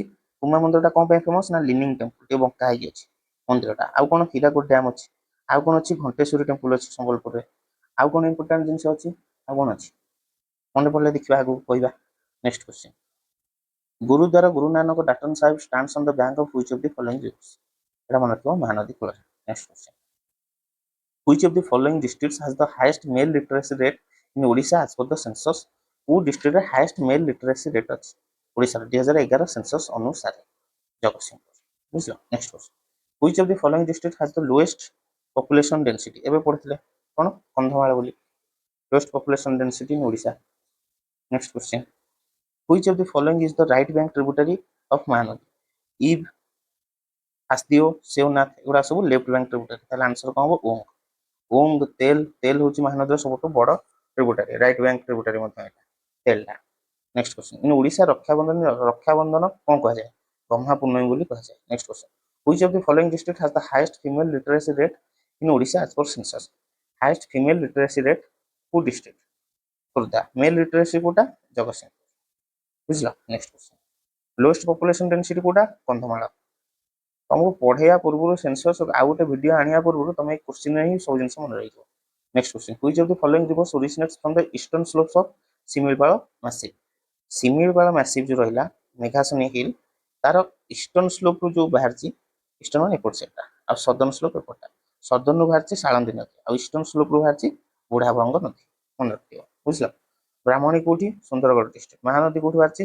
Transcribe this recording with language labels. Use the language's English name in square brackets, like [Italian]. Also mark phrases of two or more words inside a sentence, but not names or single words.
[Odia] ହୁମା ମନ୍ଦିରଟା କଣ ପାଇଁ ଫେମସ? ନା [English] leaning temple, [Odia] ଟିକେ ବଙ୍କା ହେଇକି ଅଛି ମନ୍ଦିରଟା। ଆଉ କଣ? ହୀରାକୁଦ ଡ୍ୟାମ ଅଛି। ଆଉ କଣ ଅଛି? ଘଣ୍ଟେଶ୍ୱରୀ ଟେମ୍ପଲ ଅଛି ସମ୍ବଲପୁରରେ। ଆଉ କଣ ଇମ୍ପୋର୍ଟାଣ୍ଟ ଜିନିଷ ଅଛି? ଆଉ କଣ ଅଛି? ମନେ ପଡ଼ିଲେ ଦେଖିବା, ଆଗକୁ କହିବା। [English] next question, ଗୁରୁଦ୍ୱାର ଗୁରୁ ନାନକ ଡାଟନ ସାହିବ stands on the bank of which of the following rivers? [Odia] ଏଟା ମନେ ରଖିବ ମହାନଦୀ କୂଳରେ। [English] next question, which of the following districts has the highest male literacy rate in Odisha as per the census? [Odia] କୋଉ ଡିଷ୍ଟ୍ରିକ୍ଟରେ [English] highest male literacy rate [Odia] ଅଛି ଓଡ଼ିଶାର 2011 ସେନ୍ସସ୍ ଅନୁସାରେ? ଜଗତସିଂହପୁର। ବୁଝିଲ। [English] next question, which of the following district has the lowest population density? [Odia] ଏବେ ପଢିଥିଲେ କଣ? କନ୍ଧମାଳ ବୋଲି। [English] lowest population density in Odisha. Next question, which of the following is the right bank tributary of Mahanadi? [Odia] Eve, ହାସ୍ଦିଓ, ଶିବନାଥ ଏଗୁଡ଼ା ସବୁ [English] left bank tributary. [Odia] ତାହେଲେ ଆନ୍ସର କଣ ହବ? ଓଙ୍ଗ। ଓଙ୍ଗ ତେଲ, ତେଲ ହଉଛି ମହାନଦୀର ସବୁଠୁ ବଡ ଟ୍ରିବ୍ୟୁଟାରୀ, [English] right bank tributary [Odia] ମଧ୍ୟ ଏଟା ତେଲଟା। [English] next question, in Odisha [Odia] ରକ୍ଷାବନ୍ଧନ କଣ କୁହାଯାଏ? ଗହ୍ମା ପୂର୍ଣ୍ଣମୀ ବୋଲି କୁହାଯାଏ। [English] next question, which of the following district has the highest female literacy rate in Odisha as per census? highest female literacy rate [Odia] କୋଉ ଡିଷ୍ଟ୍ରିକ୍ଟ? ଖୋର୍ଦ୍ଧା। [English] male literacy [Odia] କୋଉଟା? ଜଗତସିଂହପୁର। ବୁଝିଲ। [English] next question, lowest population density କୋଉଟା? [Odia] କନ୍ଧମାଳ। ତମକୁ ପଢେଇବା ପୂର୍ବରୁ ସେନ୍ସସ୍ ଆଉ ଗୋଟେ ଭିଡିଓ ଆଣିବା ପୂର୍ବରୁ ତମେ ଏଇ କ୍ୱେଶ୍ଚିନରେ ହିଁ ସବୁ ଜିନିଷ ମନେ ରହିଯିବ। [English] next question, which of the following rivers originates from the eastern slopes of ଶିମିଳିପାଳ ମାସିଭ? [Odia] ଶିମିଳିପାଳ ମାସିଭ ଯୋଉ ରହିଲା ମେଘାସନୀ ହିଲ୍, ତାର [English] eastern slopeରୁ [Odia] ଯୋଉ ବାହାରିଛି, ଇଷ୍ଟର୍ଣ୍ଣ ମାନେ ଏପଟ ସାଇଡ୍ଟା, ଆଉ [English] southern slope [Odia] ଏପଟଟା। ସଦର୍ଣ୍ଣରୁ ବାହାରିଛି ସାଳନ୍ଦୀ ନଦୀ, ଆଉ [English] eastern slopeରୁ [Odia] ବାହାରିଛି ବୁଢାଭଙ୍ଗ ନଦୀ। ମନେ ରଖିବ। ବୁଝିଲ। ବ୍ରାହ୍ମଣୀ କୋଉଠି? ସୁନ୍ଦରଗଡ଼ ଡିଷ୍ଟ୍ରିକ୍ଟ। ମହାନଦୀ କୋଉଠି ବାହାରିଛି?